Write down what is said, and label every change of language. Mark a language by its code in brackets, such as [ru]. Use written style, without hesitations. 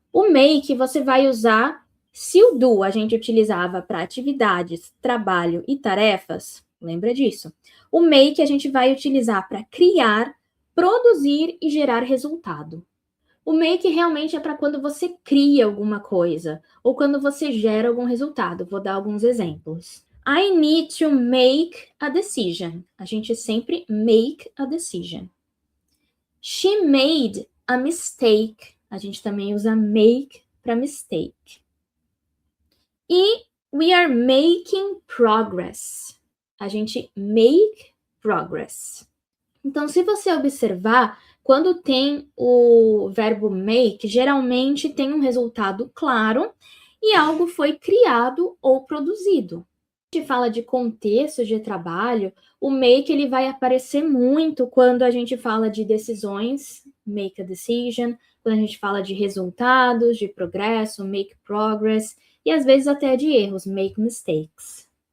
[pt] O make você vai usar, se o do a gente utilizava para atividades, trabalho e tarefas, lembra disso. O make a gente vai utilizar para criar, produzir e gerar resultado. O make realmente é para quando você cria alguma coisa ou quando você gera algum resultado. Vou dar alguns exemplos. [en] I need to make a decision. [pt] A gente sempre [en] make a decision. She made a mistake. [pt] A gente também usa make para mistake. [en] E we are making progress. [pt] A gente [en] make progress. [pt] Então, se você observar, quando tem o verbo make, geralmente tem um resultado claro e algo foi criado ou produzido. A gente fala de contexto de trabalho, o make ele vai aparecer muito quando a gente fala de decisões, [en] make a decision, [pt] quando a gente fala de resultados, de progresso, [en] make progress, [pt] e às vezes até de erros, [en] make mistakes.